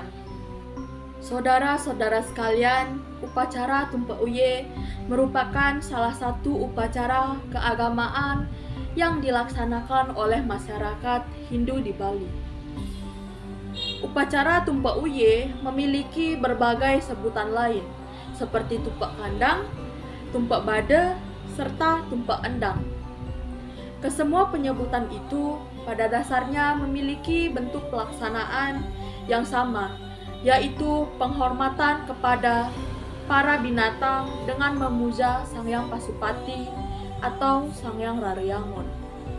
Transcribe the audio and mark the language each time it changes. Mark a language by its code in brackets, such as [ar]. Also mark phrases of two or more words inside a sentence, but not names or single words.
[id] Saudara-saudara sekalian, upacara Tumpa Uye merupakan salah satu upacara keagamaan yang dilaksanakan oleh masyarakat Hindu di Bali. Upacara Tumpa Uye memiliki berbagai sebutan lain, seperti tumpak kandang, tumpak bada, serta tumpak endang. Kesemua penyebutan itu pada dasarnya memiliki bentuk pelaksanaan yang sama, yaitu penghormatan kepada para binatang dengan memuja Sang Hyang Pasupati atau Sang Hyang Raryangon.